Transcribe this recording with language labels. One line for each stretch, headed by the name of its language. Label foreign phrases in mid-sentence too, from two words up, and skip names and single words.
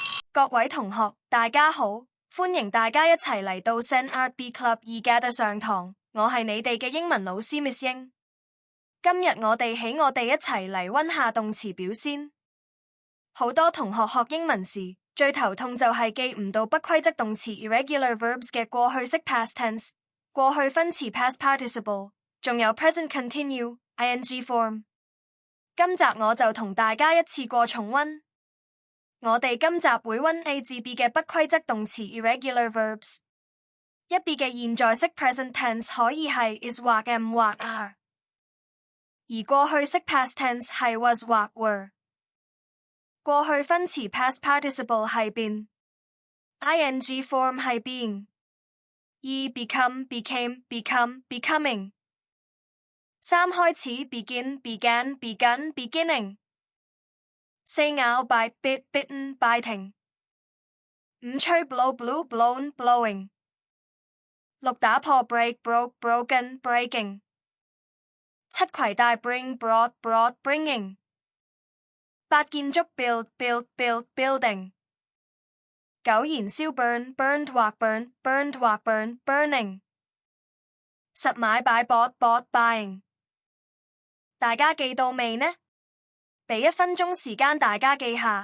Cantonese: 各位同學，大家好，歡迎大家一齊嚟到 Zen Art B Club 2上堂。我係你哋嘅英文老師 Miss 英。今日我哋一齊嚟溫下動詞表先。好多同學學英文時最頭痛就係記唔到不規則動詞
English: irregular verbs
Cantonese: 嘅過去式
English: past tense、
Cantonese: 過去分詞
English: past participle，
Cantonese: 仲有
English: present continue ing form。
Cantonese: 今集我就同大家一次過重溫。我哋今集會溫 A 至 B 嘅不規則動詞
English: irregular verbs。
Cantonese: 一 B 嘅現在式
English: present tense
Cantonese: 可以係 is 或 am 或 are， 而過去式
English: past tense
Cantonese: 係 was 或 were。
English: 過去分詞 past participle 係 been， ing form 係 being， become became become becoming。三開始 begin began begun beginning。四咬 bite bit bitten biting。五吹 blow blew blown blowing。六打破 break broke broken breaking。七攜帶 bring brought brought bringing。八建築 build built built building。九燃燒 burn burned 或 burn burned 或 burn burning。十買擺 bought bought buying。
Cantonese: 大家記到未呢？俾1分鐘時間大家記下，